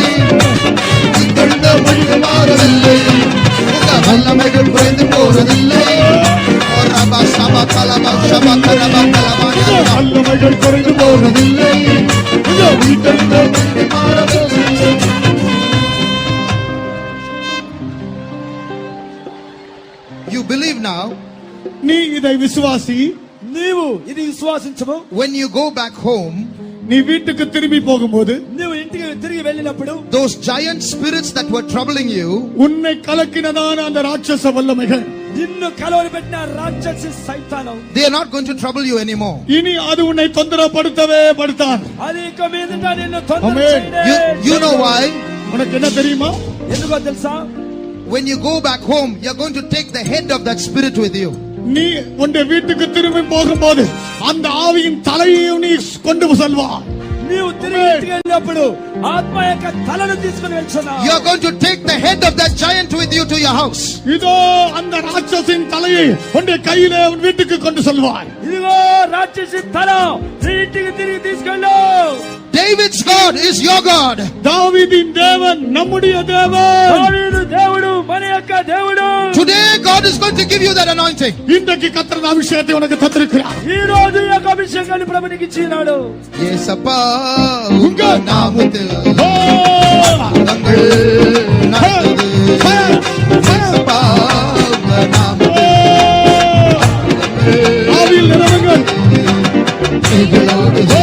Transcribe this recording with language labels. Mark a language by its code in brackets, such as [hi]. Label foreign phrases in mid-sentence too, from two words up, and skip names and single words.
[ta] வீட்டெழுந்த மகிமை மாறவில்லை. உங்க வல்லமைகள் குறைந்து போறதில்லை. வல்லமைகள் குறைந்து போறதில்லை. வீட்டெழுந்த மகிமை மாறவில்லை. [en] You believe now. [ta] நீ இதை விசுவாசி. [te] నీవు ఇది విశ్వాసించము. [en] When you go back home, [ta] நீ வீட்டுக்கு திரும்பி போகும்போது [te] నీవు ఇంటికి తిరిగి వెళ్ళినప్పుడు [en] those giant spirits that were troubling you, [ta] உன்னை கலக்கினதான அந்த ராட்சச வல்லமைகள் [te] నిన్ను కలవరి పెట్టిన రాక్షసి సైతానం [en] they are not going to trouble you anymore. [ta] இனி அது உன்னை தொந்தரப்படுத்தவே படுத்தான். [te] అది ఇక మీదట నిన్ను తొందర [en] Amen. [te] చేయడే. [en] You know why? [ta] உனக்கு என்ன தெரியுமா? [te] ఎందుకో తెలుసా? [en] When you go back home, you're going to take the head of that spirit with you. [ta] நீ உன்னுடைய வீட்டுக்கு திரும்பி போகும்போது அந்த ஆவியின் தலையையும் நீ கொண்டு செல்வாய். [te] నీవు తిరిగి ఇంటికి వెళ్ళినప్పుడు ఆత్మ యొక్క తలను తీసుకుని వెళ్తున్నావు. [en] You're going to take the head of that giant with you to your house. [ta] இதோ அந்த ராட்சசின் தலையை உன்னுடைய கையிலே உன் வீட்டுக்கு கொண்டு செல்வாய். [te] ఇదిగో రాక్షసి తల నీ ఇంటికి తిరిగి తీసుకెళ్ళు. [en] David's God is your God. [ta] தாவீதின் தேவன் நம்முடைய தேவன். [te] దావీదు దేవుడు మన యొక్క దేవుడు. [en] Today God is going to give you that anointing. [ta] இன்றைக்கு கர்த்தர் அபிஷேகத்தை உனக்கு தந்திருக்கிறார். [te] ఈ రోజు ఈ యొక్క అభిషేకాన్ని ప్రభు నీకు ఇచ్చినాడు. [ta] யேசப்பா உங்க நாமத்தில் ஓ! அற்புதங்கள் நடக்குது. யேசப்பா உங்க நாமத்தில் ஆவியில் நிரம்புங்கள். கைகளோடுதே